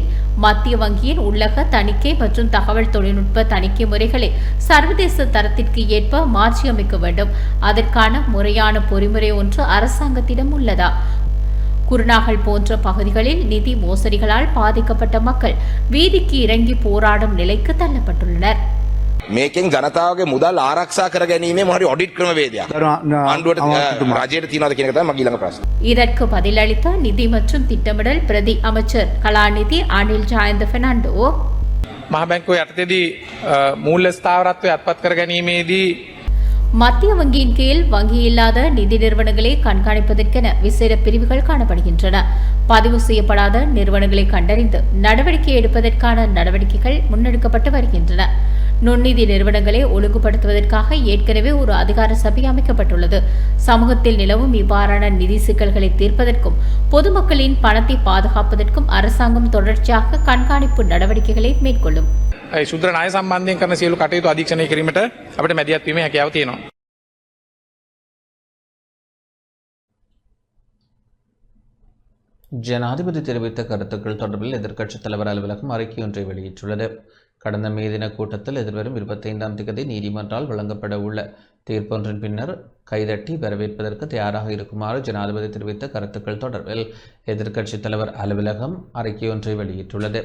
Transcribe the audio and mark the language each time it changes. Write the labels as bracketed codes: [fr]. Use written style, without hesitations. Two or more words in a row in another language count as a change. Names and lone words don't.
[ta] மத்திய வங்கியின் உள்ளக தணிக்கை மற்றும் தகவல் தொழில்நுட்ப தணிக்கை முறைகளை சர்வதேச தரத்திற்கு ஏற்ப மாற்றியமைக்க வேண்டும். அதற்கான முறையான பொறிமுறை ஒன்று அரசாங்கத்திடம் உள்ளதா? குருநாகல் போன்ற பகுதிகளில் நிதி மோசடிகளால் பாதிக்கப்பட்ட மக்கள் வீதிக்கு இறங்கி போராடும் நிலைக்கு தள்ளப்பட்டுள்ளனர். [si] මේකෙන් ජනතාවගේ මුදල් ආරක්ෂා කර ගැනීමේ මොහරි ඔඩිට් ක්‍රමවේදයක් ආණ්ඩුවට රජයට තියෙනවද කියන එක තමයි මගේ ඊළඟ ප්‍රශ්න. [ta] இதற்கு பதிலளித்த நிதி மற்றும் திட்டமிடல் பிரதி அமைச்சர் கலாநிதி அனில் ஜாயந்த பெர்னாண்டோ, [si] මහ බැංකුව යටතේදී මූල්‍ය ස්ථාවරත්වය අත්පත් කර ගැනීමේදී [ta] மத்திய வங்கியின் கீழ் வங்கி இல்லாத நிதி நிறுவனங்களை கண்காணிப்பதற்கென விசேட பிரிவுகள் காணப்படுகின்றன. பதிவு செய்யப்படாத நிறுவனங்களை கண்டறிந்து நடவடிக்கை எடுப்பதற்கான நடவடிக்கைகள் முன்னெடுக்கப்பட்டு வருகின்றன. நுண்ணிதி நிறுவனங்களை ஒழுங்குபடுத்துவதற்காக ஏற்கனவே ஒரு அதிகார சபை அமைக்கப்பட்டுள்ளது. சமூகத்தில் நிலவும் இவ்வாறான நிதி சிக்கல்களை தீர்ப்பதற்கும் பொதுமக்களின் பணத்தை பாதுகாப்பதற்கும் அரசாங்கம் தொடர்ச்சியாக கண்காணிப்பு நடவடிக்கைகளை மேற்கொள்ளும். [si] ශුද්‍ර ණය සම්බන්ධයෙන් කරන සියලු කටයුතු අධීක්ෂණය කිරීමට අපිට මැදිහත් වීමේ හැකියාව තියෙනවා. [ta] ஜனாதிபதி தெரிவித்த கருத்துக்கள் தொடர்பில் எதிர்க்கட்சித் தலைவர் அலுவலகம் அறிக்கை ஒன்றை வெளியிட்டுள்ளது. கடந்த மே தின கூட்டத்தில் எதிர்வரும் 25ஆம் தேதி நீதிமன்றால் வழங்கப்பட உள்ள தீர்ப்பொன்றின் பின்னர் கைதட்டி வரவேற்பதற்கு தயாராக இருக்குமாறு ஜனாதிபதி தெரிவித்த கருத்துக்கள் தொடர்பில் எதிர்க்கட்சித் தலைவர் அலுவலகம் அறிக்கை ஒன்றை வெளியிட்டுள்ளது.